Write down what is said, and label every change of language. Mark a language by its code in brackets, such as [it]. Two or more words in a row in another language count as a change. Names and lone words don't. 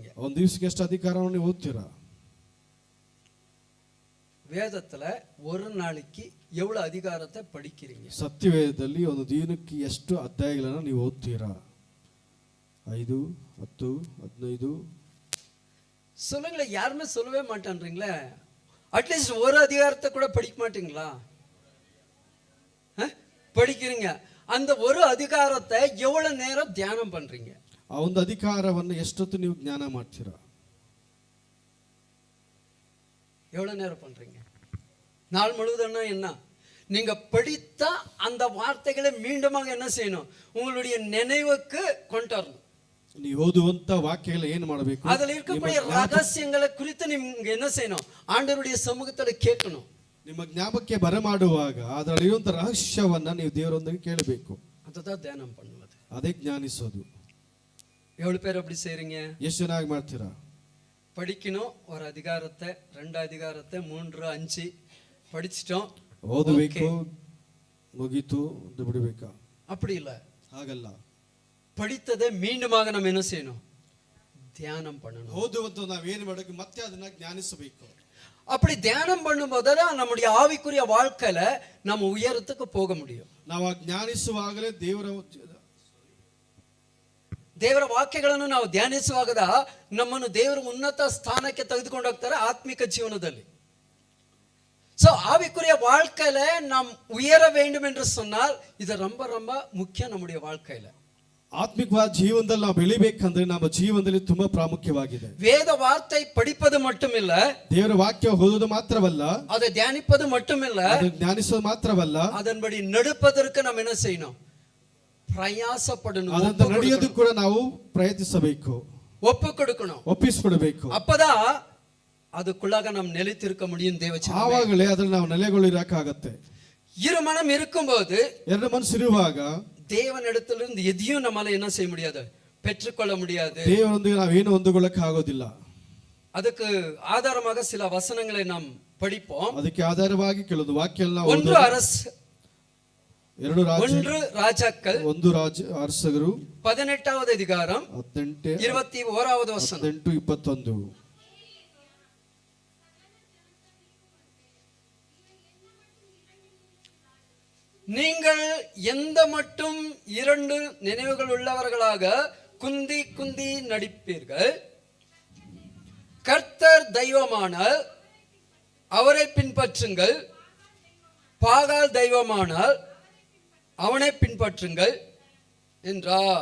[kn] ಒಂದು ದಿವಸಕ್ಕೆ ಎಷ್ಟು ಅಧಿಕಾರವನ್ನು ನೀವು ಓದ್ತೀರಾ? [ta] வேதத்துல ஒரு நாளைக்கு எவ்வளவு அதிகாரத்தை படிக்கிறீங்க? [kn] ಸತ್ಯವೇದದಲ್ಲಿ ಒಂದು ದಿನಕ್ಕೆ ಎಷ್ಟು ಅಧ್ಯಾಯಗಳನ್ನು ನೀವು ಓದ್ತೀರಾ? 5, 10, 15 [ta] சொல்லுங்களேன். யாருமே சொல்லவே மாட்டேன்றீங்களே. அட்லீஸ்ட் ஒரு அதிகாரத்தை கூட படிக்க மாட்டீங்களா? படிக்கிறீங்க. அந்த ஒரு அதிகாரத்தை எவ்வளவு நேரம் தியானம் பண்றீங்க? [kn] ಆ ಒಂದು ಅಧಿಕಾರವನ್ನು ಎಷ್ಟೊತ್ತು ನೀವು ಜ್ಞಾನ ಮಾಡ್ತೀರಾ? [ta] எவ்வளவு நேரம் பண்றீங்க? நாள் முழுவதும் என்ன, நீங்க படித்த அந்த வார்த்தைகளை மீண்டுமாக என்ன செய்யணும், உங்களுடைய நினைவுக்கு கொண்டு வரணும். [kn] ನೀವು ಓದುವಂತ ವಾಕ್ಯಗಳು ಏನು ಮಾಡಬೇಕು? [ta] அதுல இருக்கக்கூடிய ரகசியங்களை குறித்து நீங்க என்ன செய்யணும், ஆண்டவருடைய சமூகத்துல கேட்கணும். [kn] ನಿಮ್ಮ ಜ್ಞಾಪಕಕ್ಕೆ ಬರಮಾಡುವಾಗ ಅದರಲ್ಲಿರುವಂತ ರಹಸ್ಯವನ್ನ ನೀವು ದೇವರೊಂದಿಗೆ ಕೇಳಬೇಕು. [ta] அதுதான் தியானம் பண்ணுவது. [kn] ಅದೇ ಜ್ಞಾನಿಸೋದು. [ta] எவ்வளவு பேர் அப்படி செய்றீங்க? [kn] ಎಷ್ಟು ಚೆನ್ನಾಗಿ ಮಾಡ್ತೀರಾ? [ta] படிக்கணும், ஒரு அதிகாரத்தை 2 அதிகாரத்தை 3 5 படிச்சிட்டோம், [kn] ಓದಬೇಕು, ಮುಗೀತು ಅಂತ ಬಿಡಬೇಕಾ? [ta] அப்படி இல்ல. [kn] ಹಾಗಲ್ಲ. [ta] படித்ததை மீண்டுமாக நம்ம என்ன செய்யணும், தியானம் பண்ணணும். [kn] ಓದುವಂತ ನಾವೇನು ಮಾಡಬೇಕು, ಮತ್ತೆ ಅದನ್ನ ಜ್ಞಾನಿಸಬೇಕು. [ta] அப்படி தியானம் பண்ணும்போதுதான் நம்முடைய ஆவிக்குரிய வாழ்க்கையில நம்ம உயரத்துக்கு போக முடியும். [kn] ನಾವು ಜ್ಞಾನಿಸುವಾಗಲೇ ದೇವರ ವಾಕ್ಯಗಳನ್ನು ನಾವು ಧ್ಯಾನಿಸುವಾಗ ನಮ್ಮನ್ನು ದೇವರ ಉನ್ನತ ಸ್ಥಾನಕ್ಕೆ ತೆಗೆದುಕೊಂಡು ಹೋಗ್ತಾರೆ ಆತ್ಮಿಕ ಜೀವನದಲ್ಲಿ. [ta] சோ ஆவிக்குரிய வாழ்க்கையில நாம் உயர வேண்டும் என்று சொன்னால் இது ரொம்ப ரொம்ப முக்கியம் நம்முடைய வாழ்க்கையில. [kn] ಆತ್ಮಿಕವಾದ ಜೀವನದಲ್ಲಿ ನಾವು ಬೆಳಿಬೇಕಂದ್ರೆ ನಮ್ಮ ಜೀವನದಲ್ಲಿ ತುಂಬಾ ಪ್ರಾಮುಖ್ಯವಾಗಿದೆ. [ta] வேத வார்த்தை படிப்பது மட்டுமில்ல, [kn] ದೇವರ ವಾಕ್ಯ ಓದೋದು ಮಾತ್ರವಲ್ಲ, [ta] அதை தியானிப்பது மட்டுமில்ல, [kn] ಅದನ್ನು ಜ್ಞಾನಿಸೋದು ಮಾತ್ರವಲ್ಲ, [ta] அதன்படி நடப்பதற்கு நாம் என்ன செய்யணும், பிரயாசப்படணும். [kn] ಅದನ್ನ ನಡೆಯೋದಕ್ಕೆ ಕೂಡ ನಾವು ಪ್ರಯತ್ನಿಸಬೇಕು, [ta] ஒப்பு கொடுக்கணும், [kn] ಒಪ್ಪಿಸಿಕೊಡಬೇಕು. [ta] அப்பதான் அதுக்குள்ளாக நாம் நிலைத்திருக்க முடியும். தேவச்சனமே, [kn] ಆವಾಗಲೇ ಅದನ್ನ ನಾವು ನೆಲೆಗೊಳ್ಳಿರಕ್ಕಾಗತ್ತೆ. [ta] இரு மனம் இருக்கும்போது, [kn] ಎರಡು ಮನಸ್ಸು ಇರುವಾಗ [ta] தேவனிடத்திலிருந்து எதையும் நம்மால என்ன செய்ய முடியாது, பெற்றுக்கொள்ள முடியாது. [kn] ದೇವರೊಂದಿಗೆ ನಾವೇನು ಹೊಂದಿಕೊಳ್ಳಕ್ಕೆ ಆಗೋದಿಲ್ಲ. [ta] அதுக்கு ஆதாரமாக சில வசனங்களை நாம் படிப்போம். [kn] ಅದಕ್ಕೆ ಆಧಾರವಾಗಿ ಕೆಲವು ವಾಕ್ಯ ನಾವು [ta] ஒன்று ராஜாக்கள் [kn] 1 ಅರಸರು [ta] 18வது அதிகாரம் 21வது வசனம். 18-21 நீங்கள் எந்த மட்டும் 2 நினைவுகள் உள்ளவர்களாக குந்தி குந்தி நடிப்பீர்கள், கர்த்தர் தெய்வமானால் அவரை பின்பற்றுங்கள், பாகால் தெய்வமானால் அவனை பின்பற்றுங்கள் என்றார்.